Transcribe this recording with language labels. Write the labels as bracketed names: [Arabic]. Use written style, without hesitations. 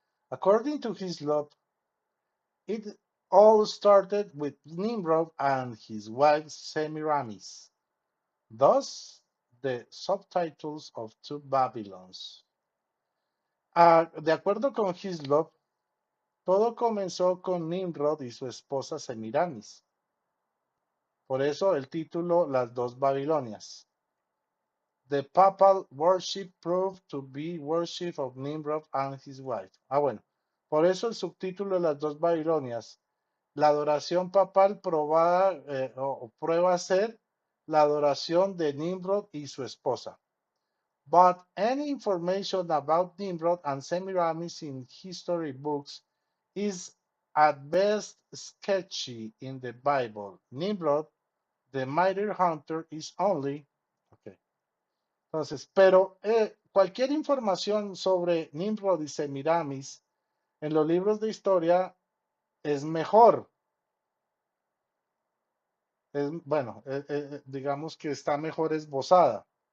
[English] According to Hislop, it all started with Nimrod and his wife Semiramis. Thus, the subtitles of Two Babylons. [Spanish] De acuerdo con Hislop, todo comenzó con Nimrod y su esposa Semiramis. Por eso el título Las dos Babilonias. [English] The papal worship proved to be worship of Nimrod and his wife. [Spanish] Bueno. Por eso el subtítulo de Las dos Babilonias. La adoración papal probada o prueba ser la adoración de Nimrod y su esposa. [English] But any information about Nimrod and Semiramis in history books is at best sketchy in the Bible. Nimrod, the mighty hunter, is only. Okay. [Spanish] Entonces, pero cualquier información sobre Nimrod y Semiramis en los libros de historia es mejor. Bueno, digamos que está mejor esbozada.